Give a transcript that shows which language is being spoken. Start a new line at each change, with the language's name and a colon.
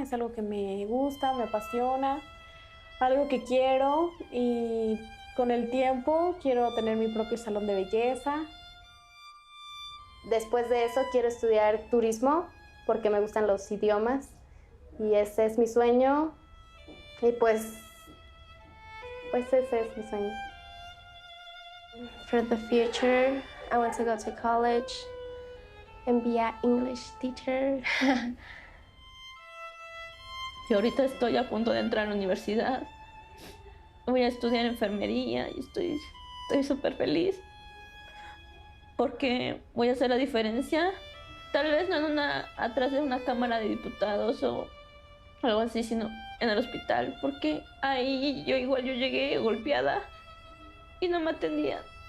Spanish: Es algo que me gusta, me apasiona, algo que quiero, y con el tiempo quiero tener mi propio salón de belleza. Después de eso quiero estudiar turismo porque me gustan los idiomas y ese es mi sueño, y pues ese es mi sueño.
English: For the future, I want to go to college and be an English teacher.
Spanish: Y ahorita estoy a punto de entrar a la universidad. Voy a estudiar enfermería y estoy súper feliz. Porque voy a hacer la diferencia, tal vez no atrás de una cámara de diputados o algo así, sino en el hospital, porque ahí yo llegué golpeada y no me atendían.